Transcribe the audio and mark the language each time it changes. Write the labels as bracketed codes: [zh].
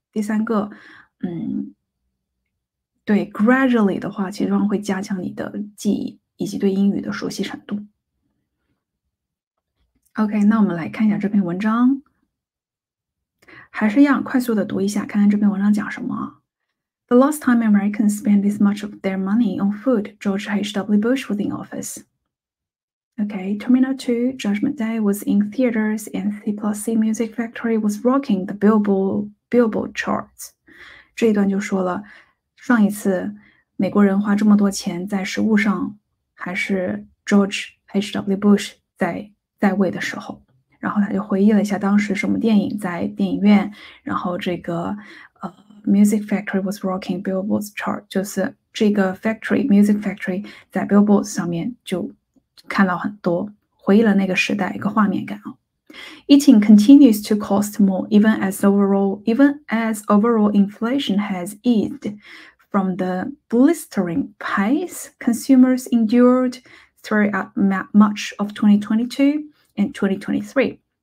[zh] 第三个对 gradually 的话其实上会加强你的记忆以及对英语的熟悉程度。 OK，那我们来看一下这篇文章，还是一样快速的读一下，看看这篇文章讲什么。 [en] The last time Americans spent this much of their money on food, George H.W. Bush was in office. Okay, Terminal 2, Judgment Day was in theaters and C+C Music Factory was rocking the Billboard charts. [zh] 这一段就说了，上一次美国人花这么多钱在食物上，还是 George H.W. Bush 在位的时候。然后他就回忆了一下当时什么电影在电影院，然后这个 [en] Music Factory was rocking Billboard's chart， [zh] 就是这个 Music Factory 在 Billboard 上面就看到很多，回忆了那个时代一个画面感啊。 [en] Eating continues to cost more, even as overall inflation has eased from the blistering pace consumers endured throughout much of 2022 and 2023.